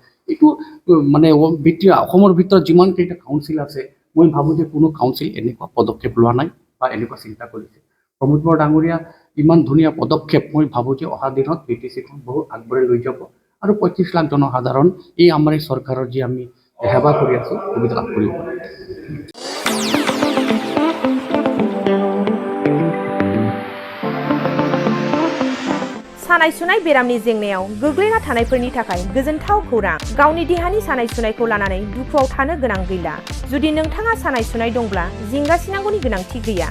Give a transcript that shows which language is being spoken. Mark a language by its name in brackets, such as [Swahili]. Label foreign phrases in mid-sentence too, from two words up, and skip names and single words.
[Assamese] এইটো মানে BTR অসমৰ ভিতৰত যিমানকেইটা কাউন্সিল আছে, মই ভাবোঁ যে কোনো কাউন্সিল এনেকুৱা পদক্ষেপ লোৱা নাই বা এনেকুৱা চিন্তা কৰিছে। প্ৰমোদ বড়ো ডাঙৰীয়া ইমান ধুনীয়া পদক্ষেপ, মই ভাবোঁ যে অহা দিনত BTCখন বহুত আগবঢ়াই লৈ যাব আৰু 35 লাখ জনসাধাৰণ এই আমাৰ এই চৰকাৰৰ যি আমি সেৱা কৰি আছোঁ সুবিধা লাভ কৰিব। [Bodo] सानाय सुनाय बेरामनि जेंनायाव गोग्लैना थानायफोरनि थाखाय गोजोनथाव खौरां। गावनि देहानि सानाय सुनायखौ लानानै दुखुआव थानो गोनां गैला। जुदि नोंथाङा सानाय सुनाय दंब्ला जिंगासिनांगौनि गोनांथि गैया।